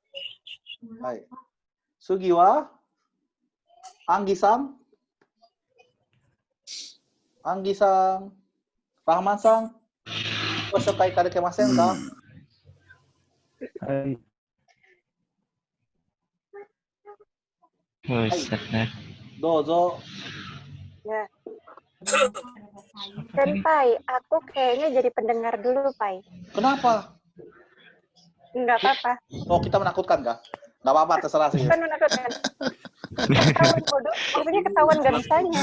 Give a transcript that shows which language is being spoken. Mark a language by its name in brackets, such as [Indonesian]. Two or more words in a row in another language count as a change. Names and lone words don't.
[Japanese] す。はい。次は、アンギさん。アンギさん。ラーマンさん。ご紹介いただけませんか？はい。はい。 [Indonesian] Ustaz. [Japanese] どうぞ。 [Indonesian] Ya. Dan Pai, aku kayaknya jadi pendengar dulu, Pai. Kenapa? Enggak apa-apa. Oh, kita menakutkan kah? Nggak apa-apa, terserah sih. Kan menakutkan. Ketahuan bodoh, maksudnya ketahuan gak bisanya.